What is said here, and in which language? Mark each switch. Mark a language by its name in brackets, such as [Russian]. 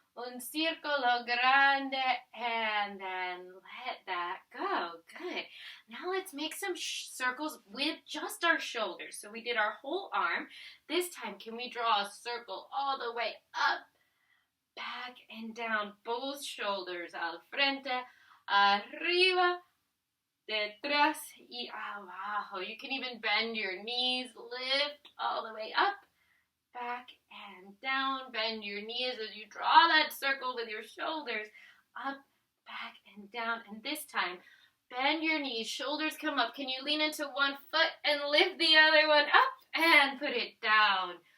[Spanish] Un círculo grande, [English] and then let that go. Good. Now let's make some circles with just our shoulders. So we did our whole arm. This time, can we draw a circle all the way up, back, and down? Both shoulders. [Spanish] Al frente, arriba, detrás, y abajo. [English] You can even bend your knees, lift all the way up, back and down. Bend your knees as you draw that circle with your shoulders. Up, back, and down. And this time, bend your knees. Shoulders come up. Can you lean into one foot and lift the other one up and put it down?